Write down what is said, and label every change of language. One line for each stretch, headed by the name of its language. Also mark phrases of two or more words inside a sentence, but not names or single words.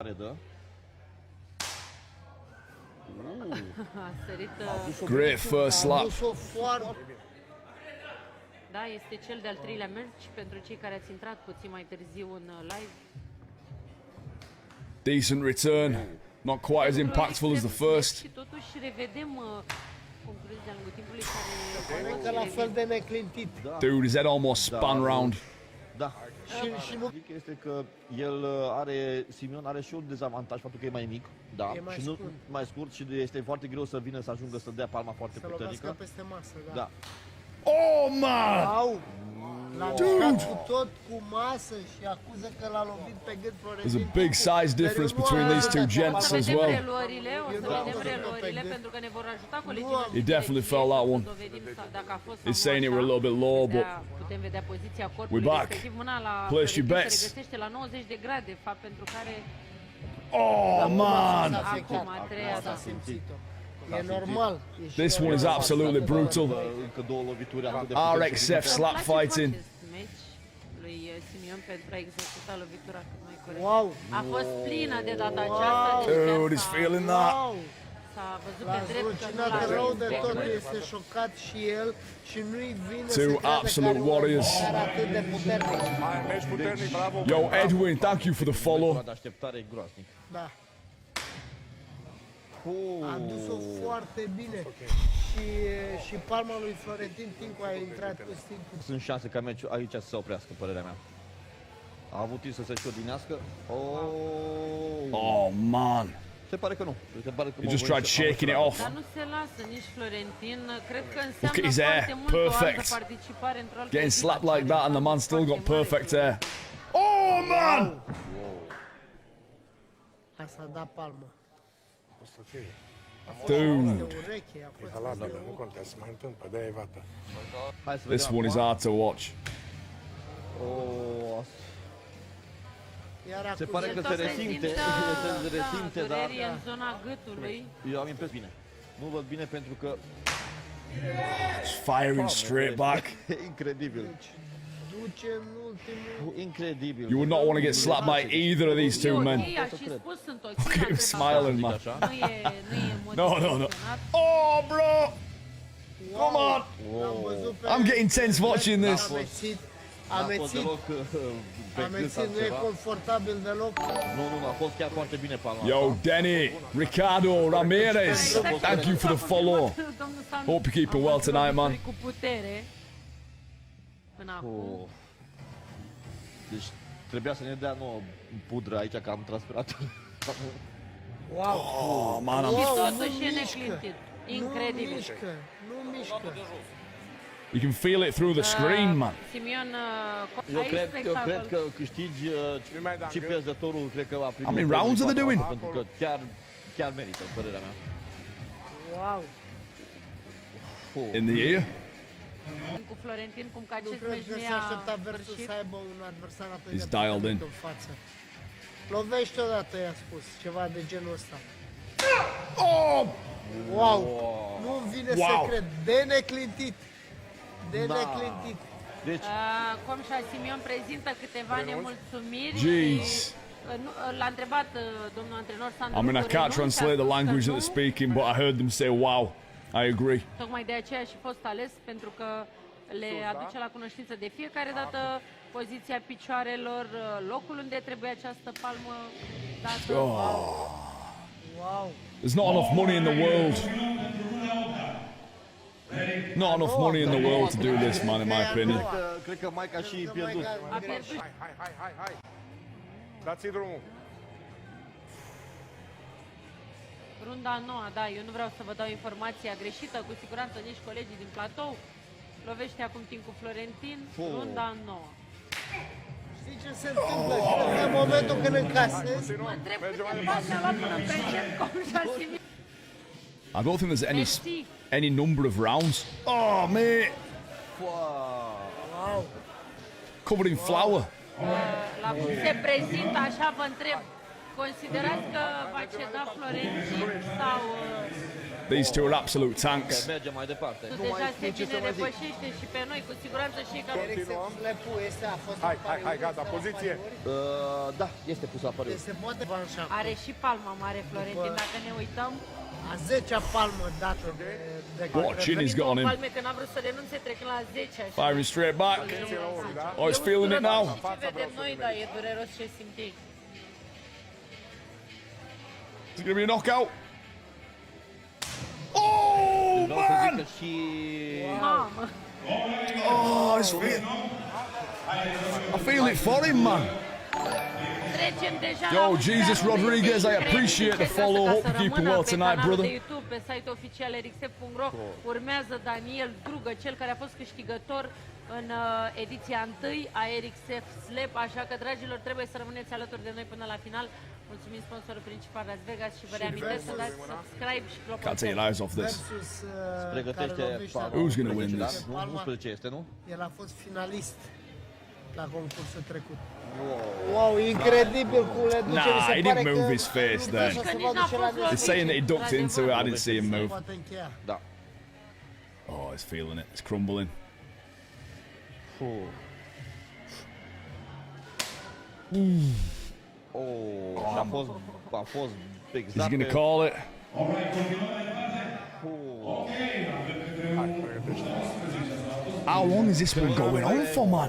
Romanian: tare dă. A sărit...
English: Great first slap.
Romanian: A dus-o foarte... Da, este cel de-al treilea meci pentru cei care ați intrat puțin mai târziu în live.
English: Decent return. Not quite as impactful as the first.
Romanian: Și totuși revedem concluzia de-a lungul timpului Cred că care... la fel de neclintit.
English: Dude, his head almost spun round.
Romanian: Da. Și nu... Zic este că el are, Simeon are și un dezavantaj, faptul că e mai mic, da, E mai și nu scurt. mai scurt și este foarte greu să vină să ajungă să dea palma foarte Să lovească puternică. peste masă, da. Da.
English: Oh, man!
Romanian: Au! L-a mișcat cu tot cu masă și acuză că l-a lovit pe gât Florentin.
English: There's a big size difference between these two gents
Romanian: Să
English: as
Romanian: vedem
English: well.
Romanian: reluările, o să Eu nu vedem am reluările văzut-o pe pentru că ne vor ajuta colegii Nu am- noștri
English: He
Romanian: de
English: definitely
Romanian: regie
English: felt that
Romanian: să
English: one.
Romanian: dovedim dacă a fost sau
English: He's
Romanian: nu
English: saying it
Romanian: așa.
English: were a little bit low, but
Romanian: Putem vedea poziția corpului,
English: We're back.
Romanian: respectiv mâna la
English: Place your
Romanian: Florentin
English: bets.
Romanian: se regăsește la 90 de grade, fapt pentru care
English: oh, man!
Romanian: acum a treia, S-a da. simțit-o. E normal. E și
English: This one is
Romanian: normal.
English: absolutely brutal.
Romanian: Încă două lovituri atât de puternice.
English: RXF slap
Romanian: Îmi place
English: fighting.
Romanian: acest meci lui Simeon pentru a executa lovitura cât mai corect.
English: Wow!
Romanian: A fost plină de data aceasta, deci chiar
English: Dude, he's
Romanian: s-a-
English: feeling that. Wow!
Romanian: s-a văzut L-a pe drept că nu zrucinat l-a rău de respectat. tot, este șocat și el și nu-i vine
English: Two
Romanian: să creadă
English: absolute
Romanian: că are un
English: warriors.
Romanian: adversar atât de puternic. Meci puternic, bravo.
English: Yo, Edwin, thank you for the follow.
Romanian: De așteptare e groaznic. Da. A dus-o foarte bine. Și palma lui Florentin Tincu a intrat cu sticul. Sunt șanse ca meciul aici să se oprească, părerea mea. A avut timp să se și odinească.
English: Oh, man.
Romanian: Se pare că nu. Se pare că
English: He just tried shaking it off.
Romanian: Dar nu se lasă nici Florentin. Cred că
English: Look at his
Romanian: înseamnă
English: hair.
Romanian: foarte mult o altă
English: Perfect.
Romanian: participare într-o altă
English: Getting
Romanian: echipă.
English: slapped like that and the man still got perfect hair. Oh, man!
Romanian: Hai să da palmă. O să fie. De
English: Dude,
Romanian: ureche, a fost Valabil, nu contează, se mai întâmplă, de-aia e vată. Hai să
English: this
Romanian: vedem
English: one is
Romanian: acum.
English: hard to watch.
Romanian: Iar Se acum pare că se resimte, se resimte, dar durerii în zona gâtului. eu am impresia bine. Nu văd bine pentru că
English: It's firing straight back.
Romanian: e incredibil. duce în ultimul... Incredibil.
English: You would not want to get slapped by either of these
Romanian: E
English: two
Romanian: ok,
English: men.
Romanian: a și spus sunt ok.
English: Look at him smiling, man.
Romanian: Nu e
English: No, no, no.
Romanian: emoționat.
English: Oh, bro! Come on!
Romanian: L-am văzut pe...
English: I'm getting tense watching this.
Romanian: Amețit, A fost amețit, deloc pe gât amețit, sau nu e ceva. confortabil deloc. Nu, a fost chiar foarte bine palma.
English: Yo, Denny, Ricardo, Ramirez, thank you for the follow.
Romanian: Domnul Sam
English: Hope you're keeping
Romanian: a
English: well
Romanian: fost
English: tonight, man.
Romanian: cu putere. Până acum.
English: Oh.
Romanian: Deci trebuia să ne dea nouă pudră aici, că am transpirat.
English: Wow! Oh, man, I'm...
Romanian: Și
English: Wow,
Romanian: totuși nu e mișcă. neclintit. Nu Incredibil. mișcă, nu mișcă.
English: You can feel it through the screen, man.
Romanian: Simion, Eu aici cred spectacol. că câștigi și pierzătorul, cred că va primi.
English: How many rounds are they doing?
Romanian: Pentru că chiar merită, părerea mea.
English: Wow! In the ear?
Romanian: Cu Florentin, cum că Nu acest cred meci că nu se aștepta i-a Versus sfârșit. să aibă un adversar atât
English: He's
Romanian: de
English: dialed
Romanian: puternic
English: in.
Romanian: în față. Lovește odată, i-a spus, ceva de genul ăsta.
English: Oh!
Romanian: Wow! Nu-mi vine
English: Wow.
Romanian: să cred. De neclintit. De neclintit. Deci, Comșa Simion prezintă câteva nemulțumiri.
English: Jeez.
Romanian: și, l-a întrebat domnul antrenor Sandro
English: I mean, I can't translate the language that they're speaking, but I heard them say, wow. I agree.
Romanian: Tocmai de aceea și fost ales, pentru că le aduce la cunoștință de fiecare dată poziția picioarelor, locul unde trebuie această palmă dată.
English: Wow! There's not enough money in the world. Not enough money in the world to do this, man, in my opinion.
Romanian: cred că Mike a și pierdut. A pierdut. Hai. Dați-i drumul. Runda a noua, da, eu nu vreau să vă dau informația greșită, cu siguranță nici colegii din platou. Lovește acum timp cu Florentin, runda a noua. Știi ce se întâmplă? În momentul când încasezi, Mă întreb câte bani a luat până în prezent Comșa Simion.
English: I don't think there's
Romanian: Mersi.
English: any number of rounds. Oh, mate. wow! Covered in flour.
Romanian: La cum se prezintă, așa vă întreb, considerați că va ceda Florentin sau
English: These two are absolute tanks.
Romanian: Mergem mai departe. Tu Nu mai deja se știu ce să bine mai zic. depășește și pe noi, cu siguranță și ca Slepul este, a fost Hai, în hai, hai, pariuri gata, sau poziție. pariuri. Da, este pus la pariu. Se poate vanșa. are și palma mare Florentin, dacă ne uităm. A 10-a palmă dată de
English: What chin he's got on him.
Romanian: Palme că n-a vrut să renunțe trecând la 10. Așa.
English: Firing straight back. Oh, he's feeling it now.
Romanian: Ce vedem noi, dar e dureros ce simți.
English: Is it going to be a knockout? Oh,
Romanian: Vreau să zic
English: man!
Romanian: că și... Mamă!
English: Oh, I feel it for him, man.
Romanian: Trecem deja
English: Yo,
Romanian: la
English: Jesus
Romanian: ultimul
English: Rodriguez, I appreciate the follow. Hope you're keeping well tonight,
Romanian: pe
English: brother.
Romanian: YouTube, pe site-ul oficial rxf.ro. Urmează Daniel Drugă, cel care a fost câștigător în ediția 1 a RXF Slap, așa că, dragilor, trebuie să rămâneți alături de noi până la final. Mulțumim sponsorul principal Las Vegas și vă reamintesc să dați subscribe și
English: Can't take
Romanian: clopoțel.
English: your eyes off this.
Romanian: Versus Pregătește care lovește palma.
English: Who's gonna win
Romanian: Da?
English: this?
Romanian: Nu, 11 este, nu? El a fost finalist la concursul trecut. Wow, incredibil cum le duce.
English: Nah,
Romanian: mi se
English: he
Romanian: pare
English: didn't move
Romanian: că
English: his face
Romanian: nu
English: then.
Romanian: vrea să Că se nici vadă n-a și la fost
English: They're saying that he ducked into it. I didn't see him move.
Romanian: poate încheia. Da.
English: Oh, he's feeling it. It's crumbling.
Romanian: Oh, a fost
English: Is
Romanian: exact
English: he going
Romanian: pe-
English: to call it? How long is this one going on for, man?